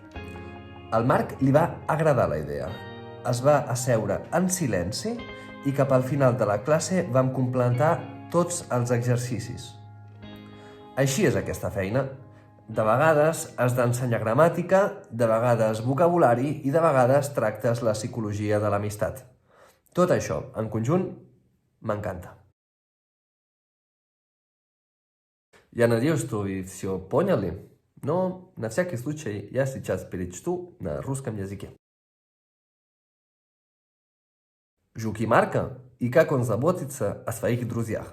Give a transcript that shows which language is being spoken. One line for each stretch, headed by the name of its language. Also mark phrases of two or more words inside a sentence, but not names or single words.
Catalan: Al Marc li va agradar la idea. Es va asseure en silenci i cap al final de la classe vam completar tots els exercicis. Així és aquesta feina. De vegades has d'ensenyar gramàtica, de vegades vocabulari i de vegades tractes la psicologia de l'amistat. Tot això, en conjunt, m'encanta.
Russian: Я надеюсь, что вы все поняли, но на всякий случай я сейчас перечту на русском языке. Жук и Марка, и как он заботится о своих друзьях.